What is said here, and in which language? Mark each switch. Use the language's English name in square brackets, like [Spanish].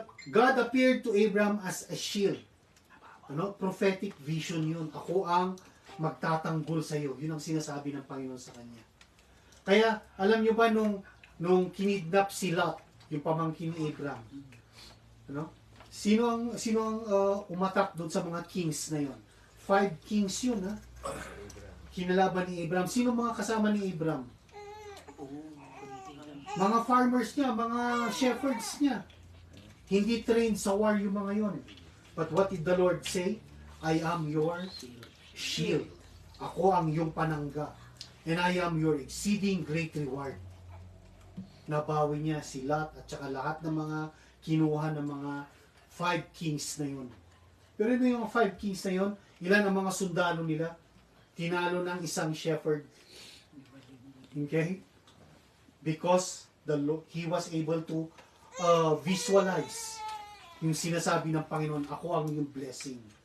[English] God appeared to Abraham as a shield. [Filipino] Ano? Prophetic vision yun. Ako ang magtatanggol sa iyo. Yun ang sinasabi ng Panginoon sa kanya. Kaya, alam nyo ba nung kinidnap si Lot, yung pamangkin ni Abraham, ano? Sino ang umatak doon sa mga kings na yon? 5 kings yun, ha? Kinalaban ni Abraham. Sino mga kasama ni Abraham? Mga farmers niya, mga shepherds niya. Hindi trained sa war yung mga yon. [English] But what did the Lord say? I am your shield. Ako ang iyong panangga. And I am your exceeding great reward. [Filipino] Nabawi niya si Lot at saka lahat ng mga kinuha ng mga 5 kings na yun. Pero ito yung 5 kings na yun, ilan ang mga sundalo nila? Tinalo ng isang shepherd. [English] Okay? Because he was able to visualize yung sinasabi ng Panginoon, ako ang iyong blessing.